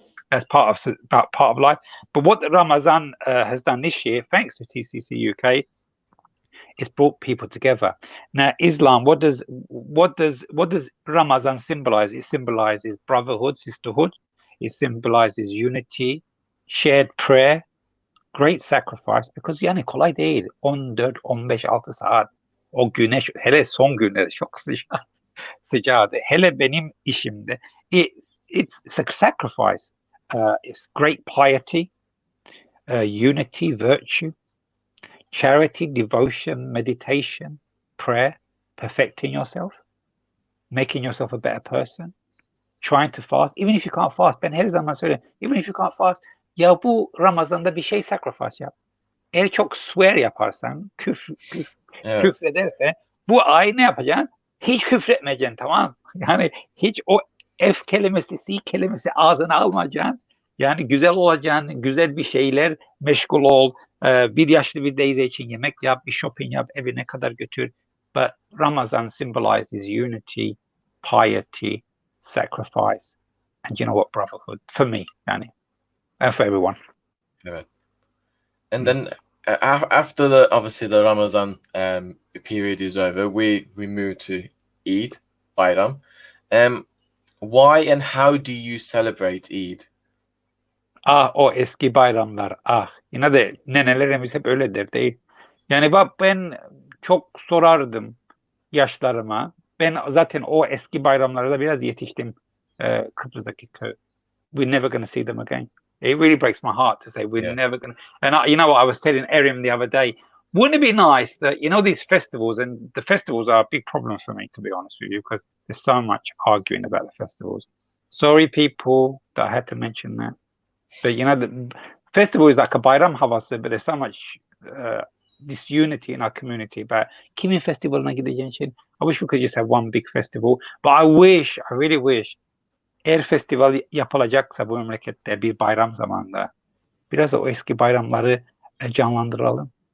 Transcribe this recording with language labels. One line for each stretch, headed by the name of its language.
English: That's part of life. But what Ramazan has done this year, thanks to TCCUK, it's brought people together. Now, Islam, what does Ramazan symbolize? It symbolizes brotherhood, sisterhood. It symbolizes unity, shared prayer, great sacrifice.
Turkish: Because yani kolay değil. 14, 15, 6 saat. O güneş, hele son günler çok sıcaktı. Hele benim işimde.
English: It's a sacrifice. It's great piety, unity, virtue, charity, devotion, meditation, prayer, perfecting yourself, making yourself a better person, trying to fast. Even if you can't fast,
Turkish: ben her zaman söylüyorum.
English: Even if you can't fast,
Turkish: ya bu Ramazan'da bir şey sacrifice yap. Eğer çok swear yaparsan, küfredersen, bu ay ne yapacaksın? Hiç küfretmeyeceksin, tamam mı? Yani hiç o F kelimesi, C kelimesi ağzına almayacaksın. Yani güzel olacaksın, güzel bir şeyler meşgul ol. Bir yaşlı bir teyze için yemek yap, bir shopping yap, evine kadar götür.
English: But Ramazan symbolizes unity, piety, sacrifice, and you know what, brotherhood for me, yani, and for everyone.
Turkish: Evet.
English: And then after obviously the Ramazan period is over, we move to Eid, Bayram. Why and how do you celebrate Eid?
Turkish: Ah, o eski bayramlar, ah. Yine de nenelerimiz hep öyledir değil. Yani bak, ben çok sorardım yaşlarıma. Ben zaten o eski bayramlarda biraz yetiştim, Kıbrıs'taki köy.
English: We're never going to see them again. It really breaks my heart to say we're never going to. And you know what I was telling Erin the other day? Wouldn't it be nice that, you know, these festivals, and the festivals are a big problem for me, to be honest with you, because there's so much arguing about the festivals. Sorry, people, that I had to mention that. But, you know, the festival is like a
Turkish: bayram havası,
English: but there's so much disunity in our community about
Turkish: kimin festivalına gideceğin için.
English: I wish we could just have one big festival. But I really wish,
Turkish: eğer festival yapılacaksa bu memlekette bir bayram zamanında, biraz o eski bayramları canlandıralım.